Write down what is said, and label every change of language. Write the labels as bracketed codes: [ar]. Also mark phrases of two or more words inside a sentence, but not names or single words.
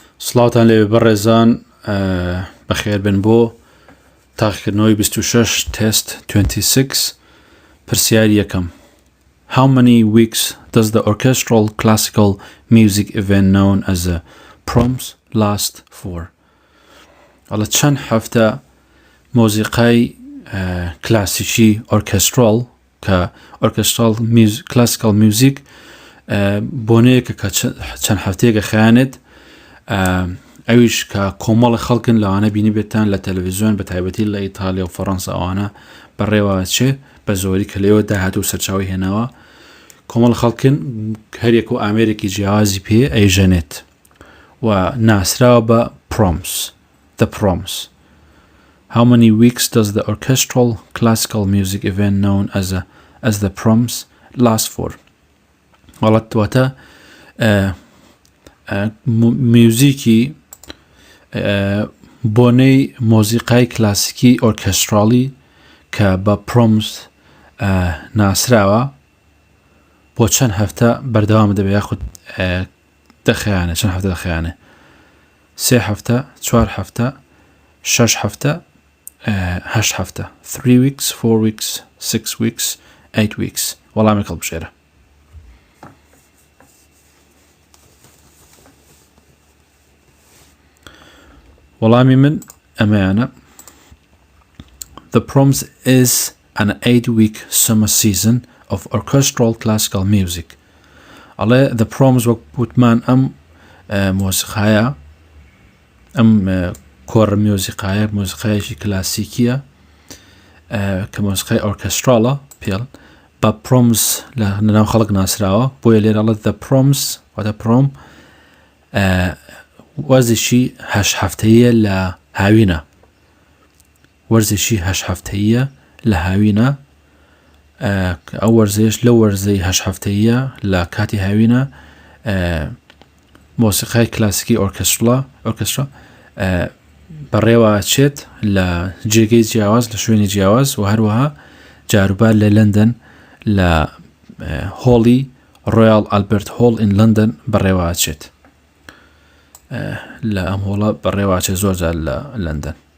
[ckb] سڵاوتان لێ بەڕێزان بەخێر بن بۆ تاقیکردنەوەی 26 test 26 پرسیاری یەکەم. [en] How many weeks does the orchestral classical music event known as a proms last for? [ckb] على چەند هەفتە مۆزیقای کلاسیکی orchestral کە [en] orchestral classical music [ckb] بۆنەیەکە کە چەند هەفتەیەکە خەیانێت ئەویش کە کۆمەڵی خەڵکن لەوانە بینی بێتان لە تەلەڤیزیۆن بە تایبەتی لە ئیتالیا و فەڕەنسا ئەوانە بەڕێوە چێ بە زۆری کە لێوە داهاتوو سەرچاوی هێناوە کۆمەڵ خەڵکن هەرێک و ئامێرێکی جیاوازی پێ ئەیژەنێت و ناسراوە بە proms. [en] The proms. How many weeks does the orchestral classical music event known as the proms last for? [ckb] غلط واتە موزیکی بۆنەی مۆزیقای کلاسیکی ئۆرکێستراڵی کە بە proms ناسراوە بۆ چەند هەفتە بەردەوام دەبێت یاخود دەخەیانە چەند هەفتە دەخەیانێ 3 هەفتە 4 هەفتە 6 هەفتە 8 هەفتە [en] 3 weeks 4 weeks 6 weeks 8 weeks [ckb] وەڵامی هەڵبژێرە. وەڵامی من ئەمەیانە. [en] The proms is an 8-week summer season of orchestral classical music. [ckb] ئەڵێ [en] the proms [ckb] وەک وتمان ئەم مۆسیقایە ئەم کۆڕ مۆسیقایەکی کلاسیکیە کە مۆسیقای ئۆرکێستراڵە پێڵ بە proms لە ناو خەڵک ناسراوە بۆیە لێرە ئەڵێت [en] the proms [ckb] واتە prom وەرزێکی 8 هەفتەیە لە هاوینە وەرزێکی 8 هەفتەیە لە هاوینە ئەو وەرزێش لە وەرزەی 8 هەفتەیە لە کاتی هاوینە مۆسیقای کلاسیکی ئۆرکێسترا بەڕێوە چێت لە جێگەی جیاواز لە شوێنی جیاواز و هەروەها جاروبار لە لەندەن لە هۆڵی ڕۆیال ئالبرت هۆڵ ئین لەندەن بەڕێوە چێت لە ئەم هۆڵە بەڕێوە چێت زۆر جار لە لەندەن.